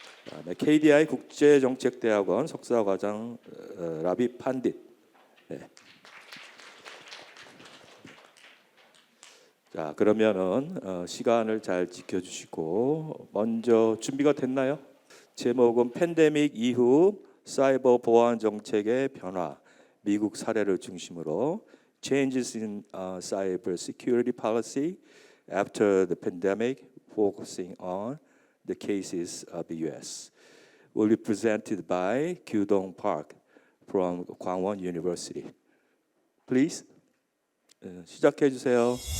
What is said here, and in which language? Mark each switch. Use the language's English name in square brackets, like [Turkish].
[Korean] 다음에 KDI 국제정책대학원 석사과정 라비 판딧. 네. 자 그러면은 시간을 잘 지켜주시고 먼저 준비가 됐나요? 제목은 팬데믹 이후 사이버 보안 정책의 변화, 미국 사례를 중심으로 [English] Changes in Cyber Security Policy After the Pandemic, focusing on the cases of the U.S. will be presented by Kyudong Park from Kwangwon University. [Korean] Please 시작해 주세요.